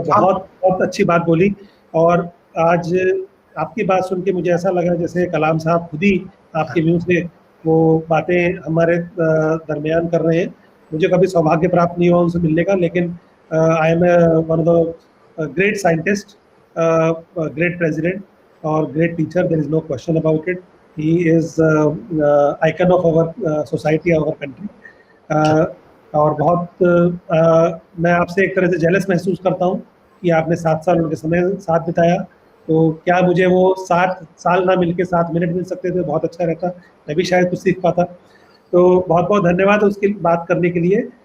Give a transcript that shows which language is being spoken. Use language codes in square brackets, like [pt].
[hi] बहुत बहुत अच्छी बात बोली। और आज आपकी बात सुन के मुझे ऐसा लगा जैसे कलाम साहब खुद ही आपके मुंह से वो बातें हमारे दरमियान कर रहे हैं। मुझे कभी सौभाग्य प्राप्त नहीं हुआ उनसे मिलने का, लेकिन [en] I am one of the great scientist, great president और great teacher, there is no question about it. He is icon of our society, our country. [hi] और बहुत मैं आपसे एक तरह से जेलस महसूस करता हूँ कि आपने 7 साल उनके समय साथ बिताया। तो क्या मुझे वो 7 साल ना मिलके 7 मिनट मिल सकते थे, बहुत अच्छा रहता, मैं भी शायद कुछ सीख पाता। तो बहुत बहुत धन्यवाद उसकी बात करने के लिए।